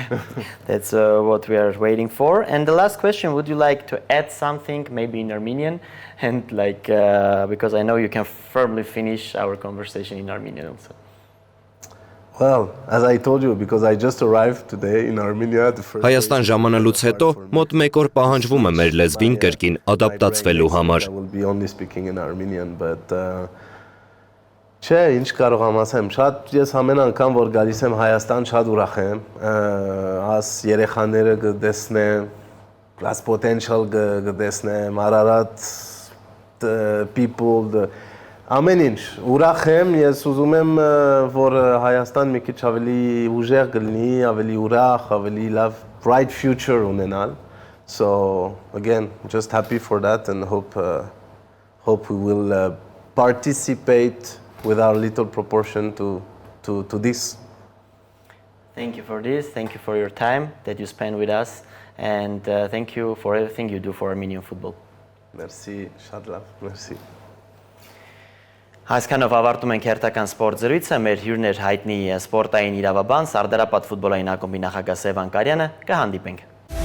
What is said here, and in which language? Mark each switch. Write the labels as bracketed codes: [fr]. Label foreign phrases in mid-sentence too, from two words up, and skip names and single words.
[en] That's what we are waiting for. And the last question, would you like to add something, maybe in Armenian? And like, because I know you can firmly finish our conversation in Armenian also. Well, as I told you, because I just arrived today in Armenia, the first [hy] Հայաստան ժամանելուց հետո մոտ 1 օր պահանջվում է մեր լեզվին կրկին ադապտացվելու համար։ [en] I will be only speaking in Armenian, but [hy] Չէ, ինչ կարող եմ ասեմ, շատ ես ամեն անգամ որ գալիս եմ Հայաստան շատ ուրախ եմ, աս երեխաները կտեսնեմ, [en] glass potential [hy] գտեսնեմ, [en] Ararat people, [hy] ամեն ինչ, ուրախ եմ, ես ուզում եմ, որ Հայաստան մի քիչ ավելի ուժեղ կլինի, ավելի ուրախ, ավելի լավ [en] bright future [hy] ունենալ. [en] So again, just happy for that and hope we will participate with our little proportion to this. Thank you for this. Thank you for your time that you spend with us, and thank you for everything you do for Armenian football. [hy] Merci, շատ լավ, merci. Այսքանով ավարտում ենք հերթական սպորտ զրույցը, մեր հյուրն էր հայտնի սպորտային իրավաբան, Սարդարապատ ֆուտբոլային ակումբի նախագահ Սևան Կարիանը, կհանդիպենք։